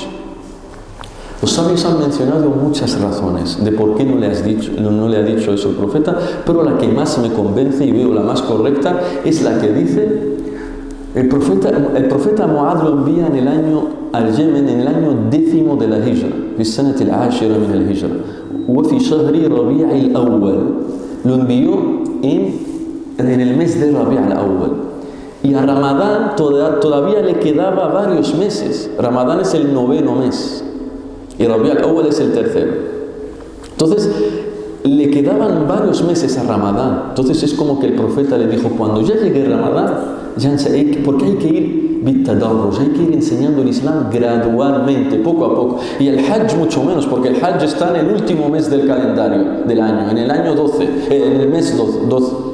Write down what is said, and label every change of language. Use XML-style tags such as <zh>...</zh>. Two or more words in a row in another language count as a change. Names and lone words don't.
<es>Los sabios han mencionado muchas razones de por qué no le ha dicho eso el profeta, pero la que más me convence y veo la más correcta es la que dice: el profeta Mu'adh lo envía al Yemen en el año 10 de la Hijra,</es> <ar>في السنة العاشرة من الهجرة وفي شهر ربيع الأول.</ar> <es>Lo envió en el mes de Rabi' al-Awwal. Y a Ramadán todavía le quedaba varios meses. Ramadán es el 9º mes y Rabi' al-Awwal es el 3º. Entonces le quedaban varios meses a Ramadán. Entonces es como que el profeta le dijo: cuando ya llegue Ramadán, porque hay que ir bitadarruj, hay que ir enseñando el Islam gradualmente, poco a poco. Y el Hajj mucho menos, porque el Hajj está en el último mes del calendario del año, en el año 12, en el mes 12.</es>